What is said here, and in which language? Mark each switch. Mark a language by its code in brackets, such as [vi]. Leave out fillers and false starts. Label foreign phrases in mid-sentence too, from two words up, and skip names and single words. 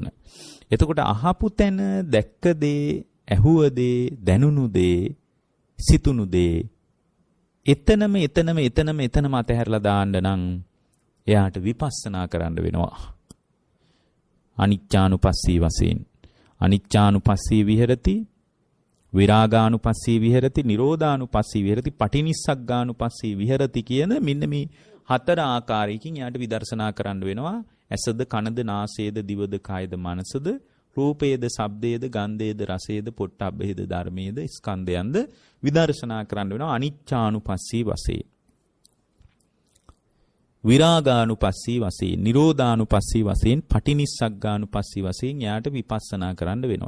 [si] එතකොට අහපු තැන දැක්ක දේ, ඇහුව දේ, දැනුණු දේ, සිතුණු දේ එතනම අතහැරලා දාන්න නම් එයාට විපස්සනා කරන්න වෙනවා. අනිච්චානුපස්සී වශයෙන් [pi] අනිච්චානුපස්සී විහෙරති, විරාගානුපස්සී විහෙරති, නිරෝධානුපස්සී විහෙරති, පටිනිස්සග්ගානුපස්සී විහෙරති [si] කියන මෙන්න මේ හතර ආකාරයකින් යාට විදර්ශනා කරන්න වෙනවා. ඇසද, කනද, නාසයද, දිවද, කායද, මනසද, රූපයේද, ශබ්දයේද, ගන්ධයේද, රසයේද, පොට්ටබ්බයේද, ධර්මයේද, ස්කන්ධයන්ද විදර්ශනා කරන්න වෙනවා අනිච්චානුපස්සී වශයෙන්. විරාගානුපස්සී වශයෙන්, නිරෝධානුපස්සී වශයෙන්, පටිනිස්සග්ගානුපස්සී වශයෙන් යාට විපස්සනා කරන්න වෙනවා.